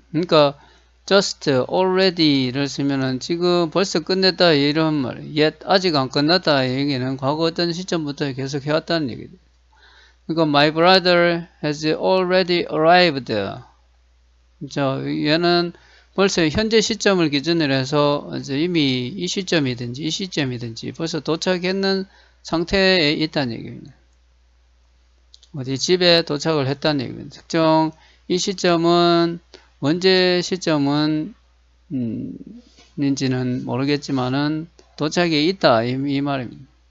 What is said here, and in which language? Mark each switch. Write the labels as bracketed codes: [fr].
[ko] 그러니까 just already를 쓰면은 지금 벌써 끝냈다 이런 말, yet 아직 안 끝났다 얘기는 과거 어떤 시점부터 계속 해왔다는 얘기죠. [en] 그러니까 my brother has already arrived. [ko] 자, 얘는 벌써 현재 시점을 기준으로 해서 이제 이미 이 시점이든지 벌써 도착했는 상태에 있다는 얘기입니다. 어디 집에 도착을 했다는 얘기입니다. 특정 이 시점은 언제 시점은 인지는 모르겠지만은 도착에 있다 이 말입니다.